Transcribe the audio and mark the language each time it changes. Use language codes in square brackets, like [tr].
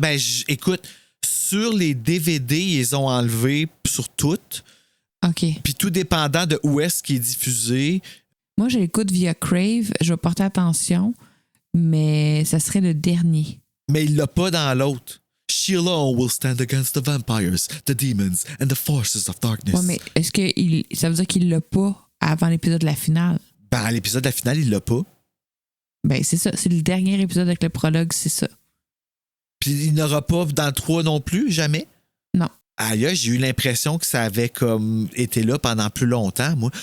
[fr] Ben, écoute, sur les DVD, ils les ont enlevés sur toutes. OK. Puis tout dépendant de où est-ce qu'il est diffusé. Moi, je l'écoute via Crave. Je vais porter attention, mais ça serait le dernier. Mais il l'a pas dans l'autre. [en] She alone will stand against the vampires, the demons, and the forces of darkness. [fr] Ouais, mais est-ce que ça veut dire qu'il l'a pas avant l'épisode de la finale? Ben, à l'épisode de la finale, il l'a pas. Ben, c'est ça. C'est le dernier épisode avec le prologue, c'est ça. Puis il n'aura pas dans le 3 non plus, jamais? Non. Aïe, j'ai eu l'impression que ça avait comme été là pendant plus longtemps, moi.